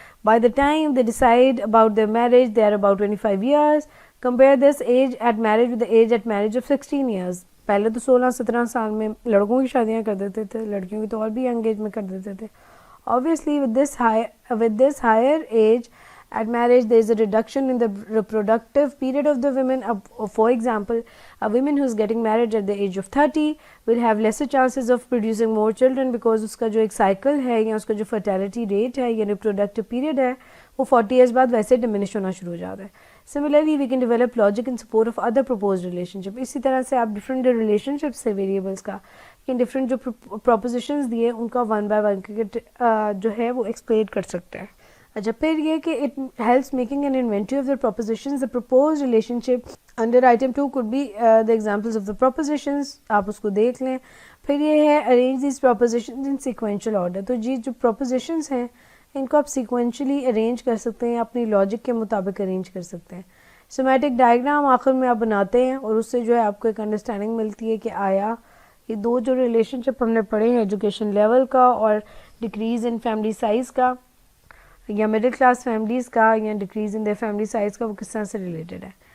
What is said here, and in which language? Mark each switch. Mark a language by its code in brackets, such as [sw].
[en] By the time they decide about their marriage, they are about 25 years. Compare this age at marriage with the age at marriage of 16 years. [ur] پہلے تو 16-17 سال میں لڑکوں کی شادیاں کر دیتے تھے, لڑکیوں کی تو اور بھی ینگ ایج میں کر دیتے تھے. [en] Obviously with this higher age at marriage there is a reduction in the reproductive period of the women. For example, a woman who is getting married at the age of 30 will have lesser chances of producing more children because [ur] اس کا جو ایک cycle ہے یا اس کا جو fertility rate ہے یا reproductive period ہے وہ 40 ایئرس بعد ویسے ڈمینش ہونا شروع ہو جاتا ہے. [en] Similarly, we can develop logic in support of other proposed relationship. [ur] اسی طرح سے آپ ڈفرینٹ ریلیشنشپس سے ویریبلس کا ڈفرینٹ جو پروپوزیشنز دیے ان کا 1 by 1 جو ہے وہ ایکسپلین کر سکتے ہیں. اچھا پھر یہ کہ [en] It helps making an inventory of the propositions. The proposed relationship under item 2 could be the examples of the propositions. [ur] آپ اس کو دیکھ لیں. پھر یہ ہے [en] arrange these propositions in sequential order. [ur] تو جی جو propositions ہیں ان کو آپ سیکوینشلی ارینج کر سکتے ہیں, اپنی لاجک کے مطابق ارینج کر سکتے ہیں. سیمیٹک ڈائیگرام آخر میں آپ بناتے ہیں اور اس سے جو ہے آپ کو ایک انڈرسٹینڈنگ ملتی ہے کہ آیا یہ دو جو ریلیشن شپ ہم نے پڑھے ہیں ایجوکیشن لیول کا اور ڈکریز ان فیملی سائز کا یا مڈل کلاس فیملیز کا یا decrease in their family size کا, وہ کس طرح سے ریلیٹڈ ہے.